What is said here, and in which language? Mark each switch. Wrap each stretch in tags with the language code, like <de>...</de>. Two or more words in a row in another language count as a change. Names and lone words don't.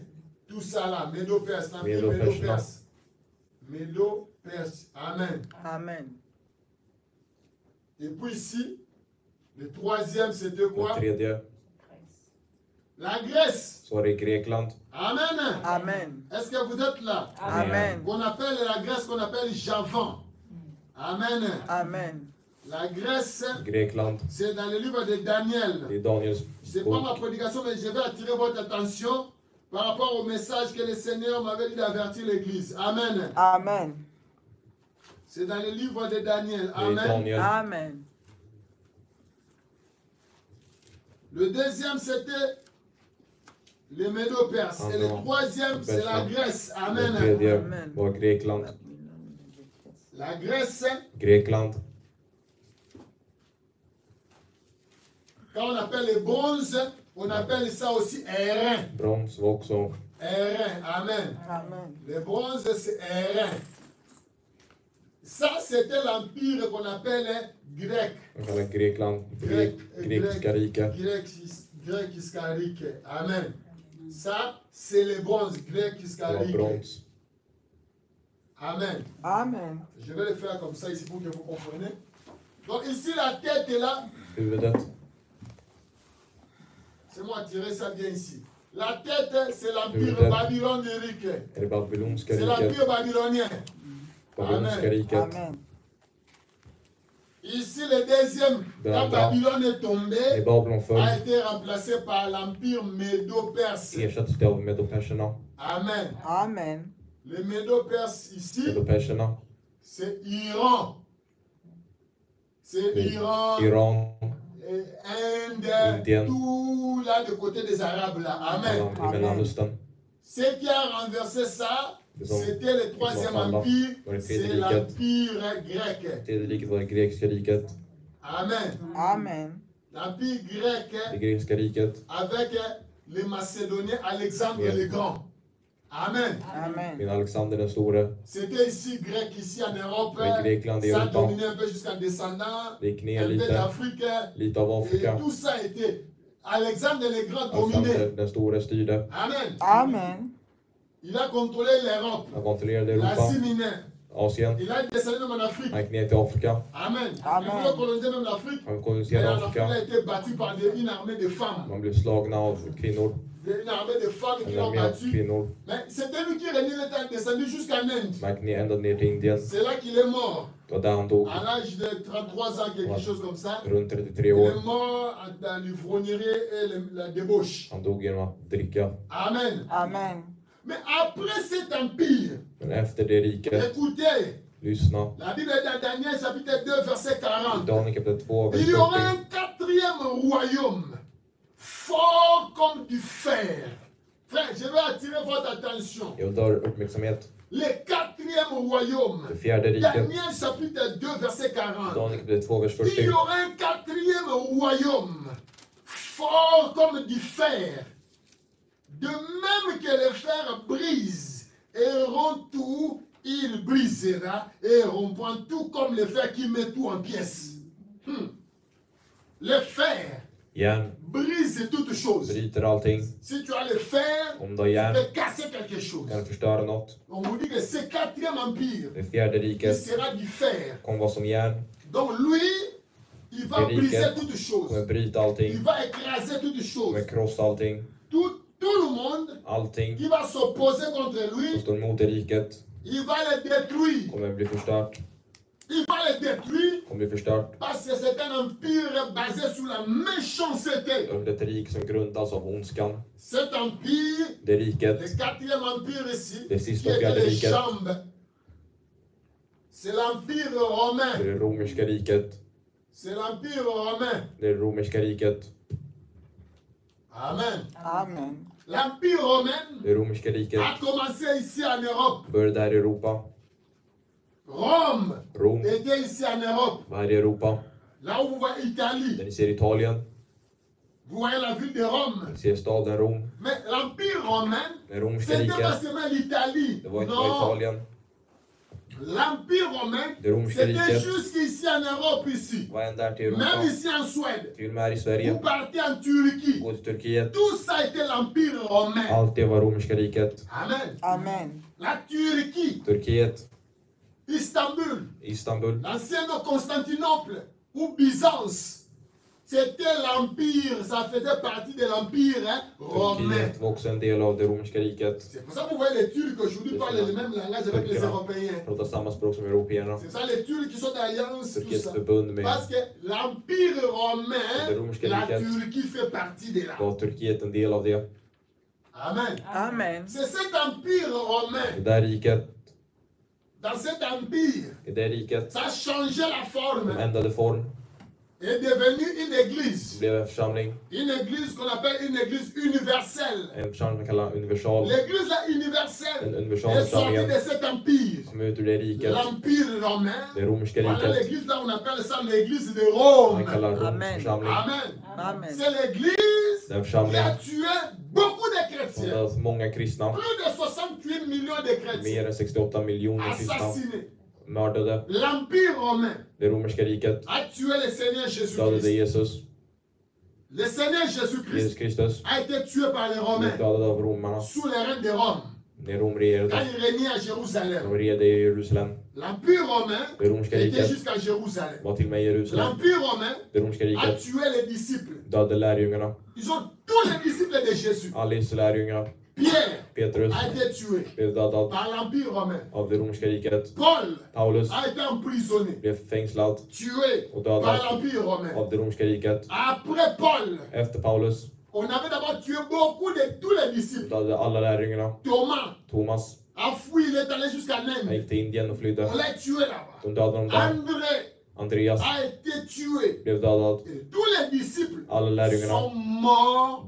<fr>Tout ça là, Médo-Perse, l'empire Médo-Perse, Médo-Perse. Médo-Perse. Amen. Amen. Et puis ici, le troisième, c'était</fr> <sv>Den</sv> <fr>quoi?</fr> <sv>tredje</sv> <fr>La Grèce.</fr> <sv>så var det Grekland. Amen. Amen.</sv> <fr>Est-ce que vous êtes là? Amen. Qu'on appelle la Grèce, qu'on appelle Javan. Amen. Amen. La Grèce,</fr> <sv>Grekland.</sv> <fr>c'est dans le livre de Daniel.</fr> <sv>Det är Daniels</sv> <fr>Ce n'est pas ma</fr> <sv>bok.</sv> <fr>prédication, mais je vais attirer votre attention par rapport au message que le Seigneur m'avait dit d'avertir l'Église. Amen. Amen. C'est dans le livre de Daniel.</fr> <sv>Det är Amen. Daniel. Amen.</sv> <fr>Le deuxième, c'était les Médo-Perses. Et le Amen. troisième, c'est la Grèce.</fr> <sv>Den Amen. tredje Amen. var Grekland.</sv> <fr>La Grèce,</fr> <sv>Grekland.</sv> <fr>quand on appelle les bronzes, on appelle ça aussi airain.</fr> <sv>Brons var också.</sv> <fr>Airain. Amen. Amen. Le bronze, c'est airain. Ça, c'était l'empire qu'on appelle grec.</fr> <sv>Man kallar Grekland grekiska riket.</sv> <fr>Grec historique. Amen. Ça, c'est le bronze, grec</fr> <sv>Det var</sv> <fr>historique.</fr> <sv>brons. Amen. Amen.</sv> <fr>Je vais le faire comme ça ici pour que vous compreniez. Donc ici, la tête est là.</fr> <sv>Huvudet.</sv> <fr>C'est moi tirer ça bien ici. La tête, c'est l'empire</fr> <sv>Huvudet.</sv> <fr>babylonique.</fr> <sv>Är det babylonska</sv> <fr>C'est</fr> <sv>riket.</sv> <fr>l'empire babylonien.</fr> <sv>Babylonska riket. Amen.</sv> <fr>Ici, le deuxième, quand Babylone est tombé,</fr> <sv>När Babylon</sv> <fr>a</fr> <sv>föll</sv> <fr>été remplacé par l'empire médo-perse.</fr> <sv>ersattes det av medoperserna. Amen. Amen.</sv> <fr>Les médo-perses ici,</fr> <sv>Medoperserna.</sv> <fr>c'est Iran. C'est</fr> <sv>Det är</sv> <fr>Iran,</fr> <sv>Iran,</sv> <fr>Inde,</fr> <sv>Indien.</sv> <fr>tout là du côté des Arabes là. Amen.</fr> <sv>i Mellanöstern.</sv> <fr>Ce qui a renversé ça,</fr> <sv>Det som</sv> <fr>c'était le troisième</fr> <sv>alla</sv> <fr>empire,</fr> <sv>var det</sv> <fr>c'est</fr> <sv>tredje riket.</sv> <fr>l'empire grec.</fr> <sv>Tredje riket var det grekiska riket. Amen. Amen.</sv> <fr>L'empire grec</fr> <sv>Det grekiska riket</sv> <fr>avec les Macédoniens, Alexandre Yeah. le Grand. Amen. Amen.</fr> <sv>med Alexander den store.</sv> <fr>C'était ici grec, ici en Europe.</fr> <sv>Men Grekland i</sv> <fr>Ça a</fr> <sv>Europa.</sv> <fr>dominé un peu jusqu'en descendant.</fr> <sv>Det gick ner</sv> <fr>Un peu</fr> <sv>lite.</sv> <fr>d'Afrique.</fr> <sv>Lite av</sv> <fr>Et</fr> <sv>Afrika.</sv> <fr>tout ça a été. Alexandre le Grand dominé.</fr> <sv>Alexander den store styrde. Amen. Amen.</sv> <fr>Il a contrôlé l'Europe,</fr> <sv>Han kontrollerade Europa,</sv> <fr>l'Asie mineure.</fr> <sv>Asien.</sv> <fr>Il a descendu même en Afrique.</fr> <sv>Han gick ner till Afrika. Amen. Amen.</sv> <fr>Il voulait coloniser même l'Afrique.</fr> <sv>Han</sv> <fr>Mais</fr> <sv>koloniserade</sv> <fr>en Afrique, il a</fr> <sv>Afrika.</sv> <fr>été battu par une armée de femmes.</fr> <sv>Man blev slagna av kvinnor.</sv> <fr>Une armée de femmes qui</fr> <sv>En</sv> <fr>l'ont</fr> <sv>armé av</sv> <fr>battu.</fr> <sv>kvinnor.</sv> <fr>Mais c'était lui qui régnait l'état descendu jusqu'en Inde.</fr> <sv>Man gick ner ända ner till Indien.</sv> <fr>C'est là qu'il est mort.</fr> <sv>Det var där han dog.</sv> <fr>À l'âge de 33 ans, quelque Ouais. chose comme ça.</fr> <sv>Runt 33</sv> <fr>Il</fr> <sv>år.</sv> <fr>est mort dans l'ivrognerie et la débauche.</fr> <sv>Han dog genom att dricka. Amen. Amen.</sv> <fr>Mais après cet empire,</fr> <sv>Men efter det riket,</sv> <fr>écoutez,</fr> <sv>lyssna.</sv> <fr>la Bible est dans Daniel chapitre 2, verset 40.</fr> <sv>Daniel kapitel 2, vers</sv> <fr>Il y aura</fr> <sv>40.</sv> <fr>un quatrième royaume, fort comme du fer. Frère, je vais attirer votre attention.</fr> <sv>Jag drar uppmärksamhet.</sv> <fr>Le quatrième royaume,</fr> <sv>Det fjärde riket.</sv> <fr>Daniel chapitre 2, verset 40.</fr> <sv>Daniel kapitel 2, vers</sv> <fr>Il y</fr> <sv>40.</sv> <fr>aura un quatrième royaume, fort comme du fer. De même que le fer brise et rompt tout, il brisera et rompra tout comme le fer qui met tout en pièces. Le fer,</fr> <sv>Järn</sv> <fr>brise toutes choses.</fr> <sv>bryter allting.</sv> <fr>Si tu as le fer,</fr> <sv>Om du har</sv> <fr>tu</fr> <sv>järn</sv> <fr>peux casser quelque chose.</fr> <sv>kan du förstöra något.</sv> <fr>On vous dit que ce quatrième empire,</fr> <sv>Det fjärde</sv> <fr>il</fr> <sv>riket</sv> <fr>sera du fer.</fr> <sv>kommer vara som järn.</sv> <fr>Donc lui, il va</fr> <sv>Det riket</sv> <fr>briser toutes choses.</fr> <sv>kommer bryta</sv> <fr>Il</fr> <sv>allting.</sv> <fr>va écraser toutes choses.</fr> <sv>Kommer krossa allting.</sv> <fr>Tout le monde</fr> <sv>Allting</sv> <fr>qui va s'opposer contre</fr> <sv>som</sv> <fr>lui,</fr> <sv>står emot det riket</sv> <fr>il va le détruire.</fr> <sv>kommer bli förstört.</sv> <fr>Il va le détruire</fr> <sv>Kommer bli förstört.</sv> <fr>parce que c'est un empire basé sur la méchanceté.</fr> <sv>Över ett rike som grundas av ondskan.</sv> <fr>Cet empire,</fr> <sv>Det riket,</sv> <fr>le quatrième empire ici,</fr> <sv>Det</sv> <fr>qui</fr> <sv>sista</sv> <fr>était</fr> <sv>fjärde</sv> <fr>les</fr> <sv>riket.</sv> <fr>jambes, c'est l'empire</fr> <sv>det</sv> <fr>romain.</fr> <sv>är det romerska riket.</sv> <fr>C'est l'empire romain.</fr> <sv>Det är det romerska riket. Amen. Amen.</sv> <fr>L'empire romain</fr> <sv>Det romerska riket</sv> <fr>a commencé ici en Europe.</fr> <sv>började här i Europa.</sv> <fr>Rome</fr> <sv>Rom</sv> <fr>était ici en Europe.</fr> <sv>var här i Europa.</sv> <fr>Là où vous voyez</fr> <sv>Där</sv> <fr>Italie,</fr> <sv>ni ser Italien,</sv> <fr>vous voyez la ville de Rome.</fr> <sv>ni ser staden Rom.</sv> <fr>Mais l'empire romain,</fr> <sv>Det romerska</sv> <fr>c'était pas</fr> <sv>riket,</sv> <fr>seulement l'Italie.</fr> <sv>det var inte bara</sv> <fr>Non,</fr> <sv>Italien.</sv> <fr>l'empire romain,</fr> <sv>Det romerska</sv> <fr>c'était</fr> <sv>riket</sv> <fr>jusqu'ici en Europe ici.</fr> <sv>var ända här till</sv> <fr>Même</fr> <sv>Europa.</sv> <fr>ici en Suède.</fr> <sv>Till och med här i</sv> <fr>Vous</fr> <sv>Sverige.</sv> <fr>partez en Turquie.</fr> <sv>Gå till Turkiet.</sv> <fr>Tout ça a été l'empire romain.</fr> <sv>Allt det var romerska riket. Amen. Amen.</sv> <fr>La Turquie,</fr> <sv>Turkiet,</sv> <fr>Istanbul,</fr> <sv>Istanbul,</sv> <fr>l'ancienne Constantinople ou Byzance. C'était l'empire, ça faisait partie de l'empire romain.</fr> <sv>Turkiet var också en del av det romerska riket.</sv> <fr>C'est pour ça que vous voyez les Turcs aujourd'hui parlent le même langage avec les Européens.</fr> <sv>Pratar samma språk som européerna.</sv> <fr>C'est ça les Turcs qui sont d'alliance, tout</fr> <sv>Turkiets</sv> <fr>ça.</fr> <sv>förbund med</sv> <fr>Parce que l'empire</fr> <sv>Det</sv> <fr>romain,</fr> <sv>romerska</sv> <fr>la</fr> <sv>riket</sv> <fr>Turquie fait partie de là.</fr> <sv>var Turkiet en del av det. Amen. Amen.</sv> <fr>C'est cet empire romain,</fr> <sv>Det där riket,</sv> <fr>dans cet empire,</fr> <sv>i det riket,</sv> <fr>ça a changé la</fr> <sv>de</sv> <fr>forme</fr> <sv>ändrade form.</sv> <fr>est devenu une</fr> <sv>Det</sv> <fr>église.</fr> <sv>blev en församling.</sv> <fr>Une église qu'on appelle une église universelle.</fr> <sv>En församling man kallar universal.</sv> <fr>L'église là universelle</fr> <sv>En universal</sv> <fr>est sortie</fr> <sv>församling</sv> <fr>de cet empire.</fr> <sv>som är ut ur det riket.</sv> <fr>L'empire romain.</fr> <sv>Det romerska</sv> <fr>Voilà</fr> <sv>riket.</sv> <fr>l'église là, on appelle ça l'église de Rome.</fr> <sv>Man kallar Roms Amen. församling. Amen. Amen.</sv> <fr>C'est l'église</fr> <sv>Den</sv> <fr>qui</fr> <sv>församling</sv> <fr>a tué beaucoup de</fr> <sv>som</sv> <fr>chrétiens.</fr> <sv>har många kristna.</sv> <fr>Plus de 68 millions de chrétiens</fr> <sv>Mer än 68 miljoner kristna</sv> <fr>assassinés.</fr> <sv>mördade.</sv> <fr>L'empire romain</fr> <sv>Det romerska riket</sv> <fr>a tué le Seigneur</fr> <sv>dödade</sv> <fr>Jésus-Christ.</fr> <sv>Jesus.</sv> <fr>Le Seigneur</fr> <sv>Jesus</sv> <fr>Jésus-Christ</fr> <sv>Kristus</sv> <fr>a été tué par les</fr> <sv>blev</sv> <fr>Romains</fr> <sv>dödad av romarna.</sv> <fr>sous le règne de Rome.</fr> <sv>När Rom</sv> <fr>Quand</fr> <sv>regerade.</sv> <fr>il régnait à Jérusalem.</fr> <sv>De regerade i Jerusalem.</sv> <fr>L'empire romain</fr> <sv>Det romerska</sv> <fr>était</fr> <sv>riket</sv> <fr>jusqu'à Jérusalem.</fr> <sv>var till och med i Jerusalem.</sv> <fr>L'empire romain</fr> <sv>Det romerska</sv> <fr>a</fr> <sv>riket</sv> <fr>tué les disciples.</fr> <sv>dödade lärjungarna.</sv> <fr>Ils ont tous les disciples de Jésus.</fr> <sv>Alla Jesu lärjungar.</sv> <fr>Pierre</fr> <sv>Petrus</sv> <fr>a été tué</fr> <sv>blev dödad</sv> <fr>par l'empire romain.</fr> <sv>av det romerska riket.</sv> <fr>Paul</fr> <sv>Paulus</sv> <fr>a été emprisonné,</fr> <sv>blev fängslad</sv> <fr>tué</fr> <sv>och</sv> <fr>par</fr> <sv>dödad</sv> <fr>l'empire romain.</fr> <sv>av det romerska riket.</sv> <fr>Après Paul,</fr> <sv>Efter Paulus</sv> <fr>on avait d'abord tué beaucoup de tous les disciples.</fr> <sv>dödade alla lärjungarna.</sv> <fr>Thomas</fr> <sv>Thomas</sv> <fr>a fui, il est allé jusqu'à</fr> <sv>han</sv> <fr>Nain.</fr> <sv>gick till Indien och flydde.</sv> <fr>On l'a tué là-bas.</fr> <sv>De dödade honom där.</sv> <fr>André</fr> <sv>Andreas</sv> <fr>a été tué.</fr> <sv>blev dödad.</sv> <fr>Et tous les disciples</fr> <sv>Alla lärjungarna</sv> <fr>sont morts</fr>